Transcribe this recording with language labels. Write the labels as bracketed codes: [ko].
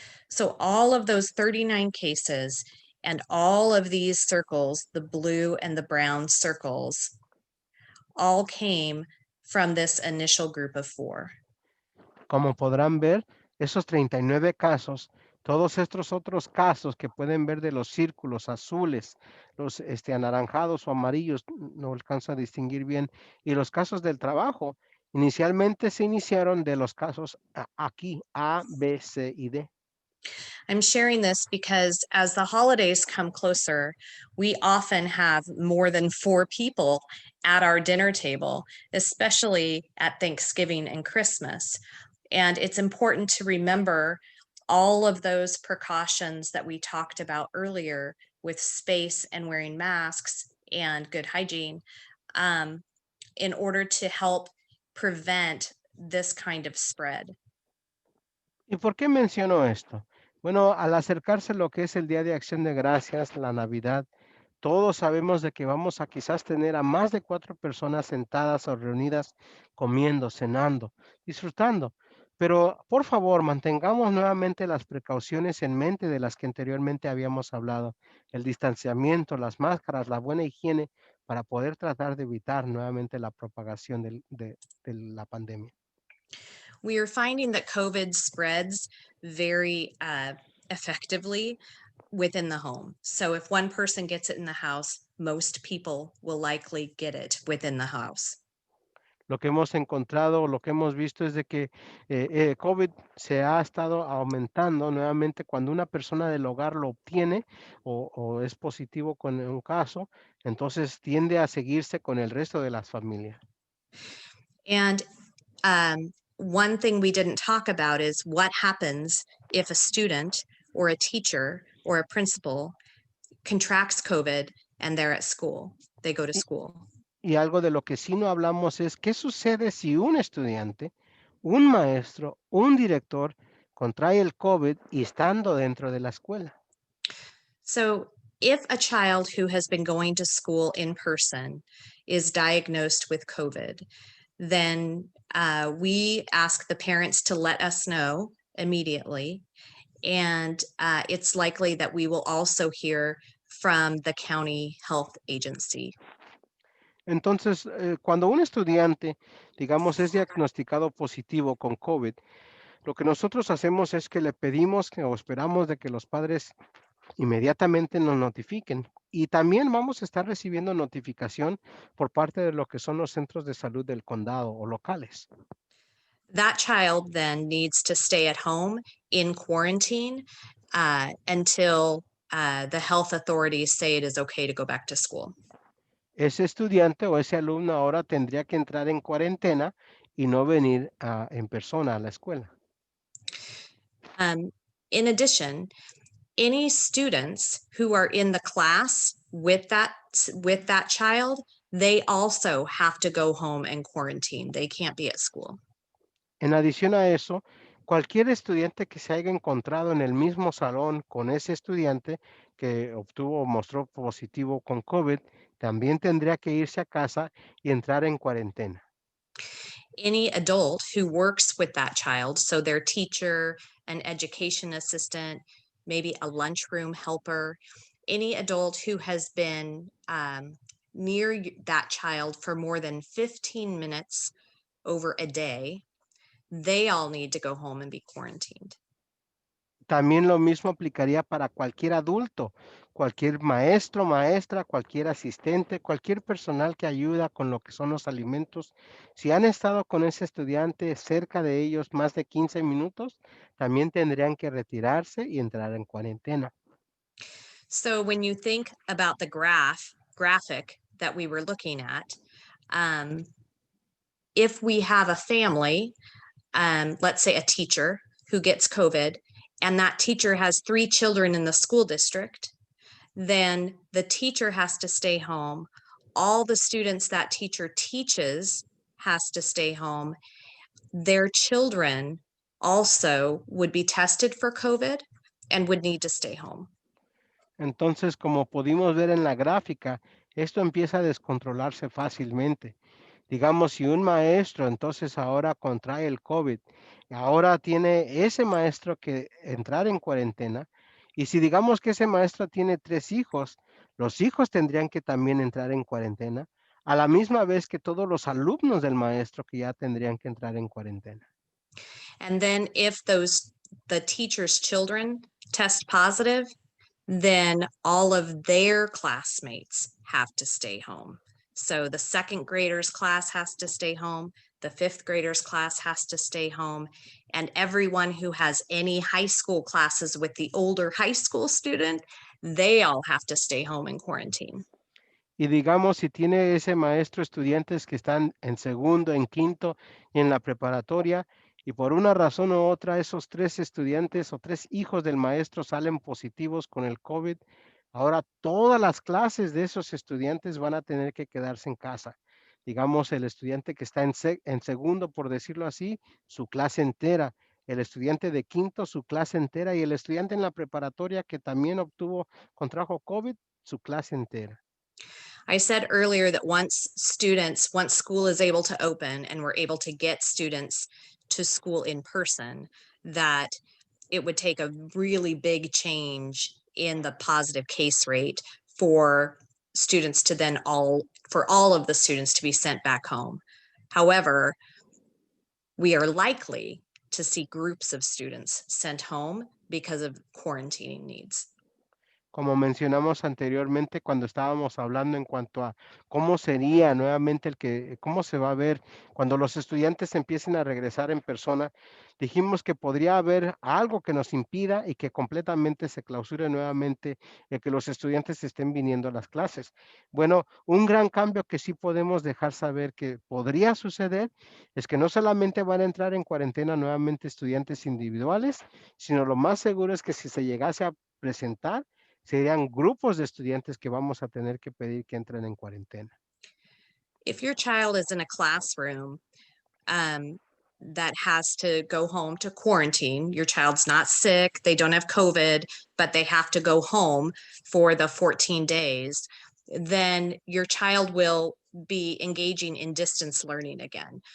[en] So all of those 39 cases and all of these circles, the blue and the brown circles, all came from this initial group of 4. [es] Como podrán ver, esos 39 casos, todos estos otros casos que pueden ver de los círculos azules, los anaranjados o amarillos, no alcanzo a distinguir bien, y los casos del trabajo, inicialmente se iniciaron de los casos aquí, A, B, C y D. [en] I'm sharing this because as the holidays come closer, we often have more than 4 people at our dinner table, especially at Thanksgiving and Christmas. And it's important to remember all of those precautions that we talked about earlier with space and wearing masks and good hygiene in order to help prevent this kind of spread. [es] ¿Y por qué menciono esto? Bueno, al acercarse lo que es el Día de Acción de Gracias, la Navidad, todos sabemos de que vamos a quizás tener a más de 4 personas sentadas o reunidas comiendo, cenando, disfrutando. Pero por favor, mantengamos nuevamente las precauciones en mente de las que anteriormente habíamos hablado, el distanciamiento, las máscaras, la buena higiene, para poder tratar de evitar nuevamente la propagación de la pandemia. [en] We are finding that COVID spreads very effectively within the home. So if one person gets it in the house, most people will likely get it within the house. [es] Lo que hemos encontrado, lo que hemos visto es de que COVID se ha estado aumentando nuevamente cuando una persona del hogar lo obtiene o es positivo con un caso, entonces tiende a seguirse con el resto de las familias. [en] And one thing we didn't talk about is what happens if a student or a teacher or a principal contracts COVID and they're at school, they go to school. [es] Y algo de lo que sí no hablamos es qué sucede si un estudiante, un maestro, un director contrae el COVID y estando dentro de la escuela. [en] So if a child who has been going to school in person is diagnosed with COVID, then we ask the parents to let us know immediately. And it's likely that we will also hear from the county health agency. [es] Entonces, cuando un estudiante, digamos, es diagnosticado positivo con COVID, lo que nosotros hacemos es que le pedimos o esperamos de que los padres inmediatamente nos notifiquen. Y también vamos a estar recibiendo notificación por parte de lo que son los centros de salud del condado o locales. [en] That child then needs to stay at home in quarantine until the health authorities say it is okay to go back to school. [es] Ese estudiante o ese alumno ahora tendría que entrar en cuarentena y no venir en persona a la escuela. [en] In addition, any students who are in the class with that child, they also have to go home and quarantine. They can't be at school. [es] En adición a eso, cualquier estudiante que se haya encontrado en el mismo salón con ese estudiante que obtuvo o mostró positivo con COVID, también tendría que irse a casa y entrar en cuarentena. [en] Any adult who works with that child, so their teacher, an education assistant, maybe a lunchroom helper, any adult who has been near that child for more than 15 minutes over a day, they all need to go home and be quarantined. [es] También lo mismo aplicaría para cualquier adulto, cualquier maestro, maestra, cualquier asistente, cualquier personal que ayuda con lo que son los alimentos. Si han estado con ese estudiante cerca de ellos más de 15 minutos, también tendrían que retirarse y entrar en cuarentena. [en] So when you think about the graphic that we were looking at, if we have a family, let's say a teacher who gets COVID, and that teacher has 3 children in the school district, then the teacher has to stay home. All the students that teacher teaches has to stay home. Their children also would be tested for COVID and would need to stay home. [es] Entonces, como pudimos ver en la gráfica, esto empieza a descontrolarse fácilmente. Digamos, si un maestro entonces ahora contrae el COVID, ahora tiene ese maestro que entrar en cuarentena, y si digamos que ese maestro tiene 3 hijos, los hijos tendrían que también entrar en cuarentena, a la misma vez que todos los alumnos del maestro que ya tendrían que entrar en cuarentena. [en] And then if the teacher's children test positive, then all of their classmates have to stay home. So the second graders class has to stay home, the fifth graders class has to stay home, and everyone who has any high school classes with the older high school student, they all have to stay home in quarantine. [es] Y digamos, si tiene ese maestro estudiantes que están en segundo, en quinto y en la preparatoria, y por una razón u otra esos 3 estudiantes o 3 hijos del maestro salen positivos con el COVID, ahora todas las clases de esos estudiantes van a tener que quedarse en casa. Digamos, el estudiante que está en segundo, por decirlo así, su clase entera. el estudiante de quinto su clase entera y el estudiante en la preparatoria que también contrajo COVID, su clase entera. [en] I said earlier that once school is able to open and we're able to get students to school in person, that it would take a really big change in the positive case rate for students to then for all of the students to be sent back home. However, we are likely to see groups of students sent home because of quarantining needs. [es] Como mencionamos anteriormente cuando estábamos hablando en cuanto a cómo sería nuevamente cómo se va a ver cuando los estudiantes empiecen a regresar en persona, dijimos que podría haber algo que nos impida y que completamente se clausure nuevamente el que los estudiantes estén viniendo a las clases. Bueno, un gran cambio que sí podemos dejar saber que podría suceder es que no solamente van a entrar en cuarentena nuevamente estudiantes individuales, sino lo más seguro es que si se llegase a presentar, serían grupos de estudiantes que vamos a tener que pedir que entren en cuarentena. [en] If your child is in a classroom that has to go home to quarantine, your child's not sick, they don't have COVID, but they have to go home for the 14 days, then your child will be engaging in distance learning again.